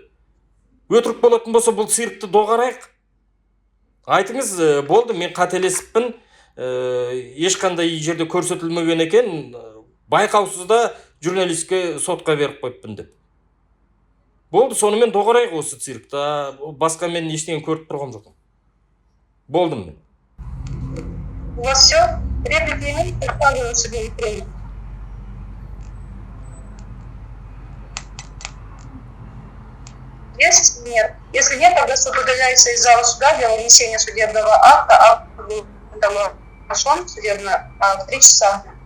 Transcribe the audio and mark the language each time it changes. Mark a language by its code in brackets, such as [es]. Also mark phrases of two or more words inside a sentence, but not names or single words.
[kk] Өтірік болатын болса, бұл циркті доғарайық. Айтыңыз, болды, мен қателесіппін, ешқандай жерде көрсетілмеген екен, байқаусызда журналистке сотқа беріп қойыппын деп. Болды, сонымен доғарайық осы циркті. Басқа мен ештеңе көріп тұрғам жоқпын. Болдым мен. [ru] У вас все? Реплики имеете? Представлены в судебных прениях. Есть? Нет. Если нет, тогда суд удаляется из зала суда для вынесения судебного акта. Акт был пошел судебно в 3 часа.